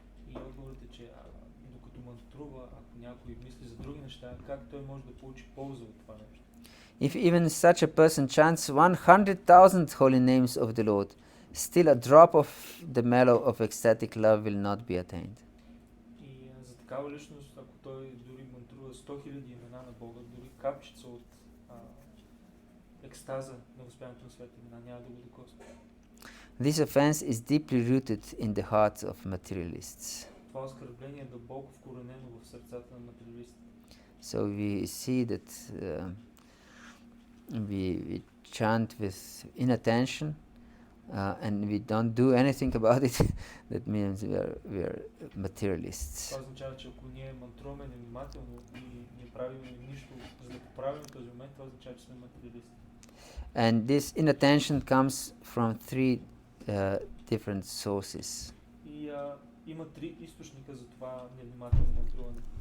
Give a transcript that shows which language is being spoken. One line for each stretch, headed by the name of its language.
Bulgarian: И отговорът е, че докато мантрува, ако някой мисли за други неща, как той може да получи полза от това нещо?
English: If even such a person chants 100,000 holy names of the Lord, still a drop of the mellow of ecstatic love will not be attained.
Bulgarian: И за такава личност, ако той дори мантрува 100,000 имена на Бога, дори капчица от екстаза на възприятието на света имена, няма да го докосне.
English: This offense is deeply rooted in the hearts of materialists.
Bulgarian: Това оскърбление е дълбоко вкоренено в сърцата на материалистите.
English: So we see that we chant with inattention and we don't do anything about it. That means we are materialists.
Bulgarian: Това означава, че ако ние мантруваме невнимателно и не правим нищо, за да поправим този момент, това означава, че сме материалисти.
English: And this inattention comes from three different sources.
Bulgarian: И има три източника за това невнимателно мантруване.